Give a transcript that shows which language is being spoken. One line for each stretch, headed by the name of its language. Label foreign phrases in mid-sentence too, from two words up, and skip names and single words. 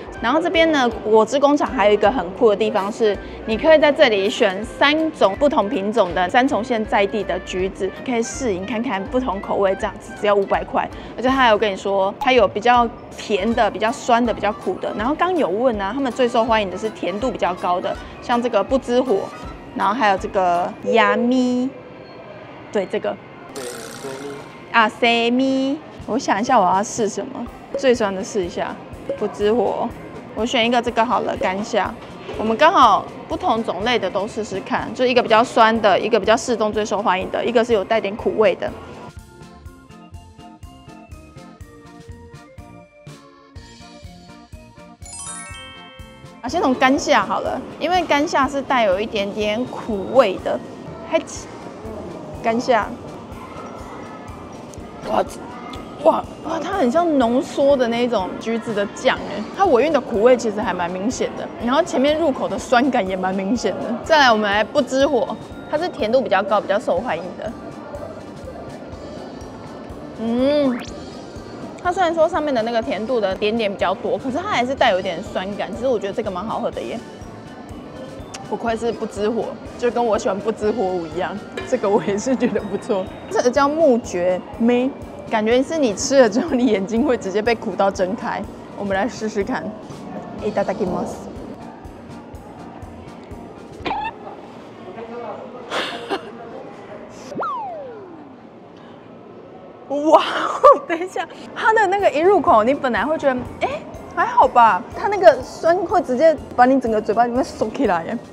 Chinese: 然後這邊呢，果汁工廠還有一個很酷的地方是，你可以在這裡選3種不同品種的三重縣在地的橘子，可以試飲看看不同口味，這樣子只要500塊。而且他還有跟你說，它有比較甜的、比較酸的、比較苦的。然後剛有問啊，他們最受歡迎的是甜度比較高的，像這個不知火，然後還有這個亞咪，對這個啊塞咪，我想一下我要試什麼，最酸的試一下不知火，我選一個這個好了，甘夏。我們剛好不同種類的都試試看，就一個比較酸的，一個比較適中最受歡迎的，一個是有帶點苦味的。先從甘夏好了，因為甘夏是帶有一點點苦味的。嘿，甘夏，哇，它很像濃縮的那種橘子的醬哎，它尾韻的苦味其實還蠻明顯的，然後前面入口的酸感也蠻明顯的。再來，我們來不知火，它是甜度比較高、比較受歡迎的。它它雖然說上面的那個甜度的點點比較多，可是它還是帶有一點酸感。其實我覺得這個蠻好喝的耶。不愧是不知火，就跟我喜歡不知火舞一樣。這個我也是覺得不錯。這個叫木蕨梅，感覺是你吃了之後，你眼睛會直接被苦到睜開。我們來試試看。
Japanese: いただきます。
Chinese: 哇，等一下，它的那個一入口，你本來會覺得，還好吧，它那個酸會直接把你整個嘴巴裡面收起來耶。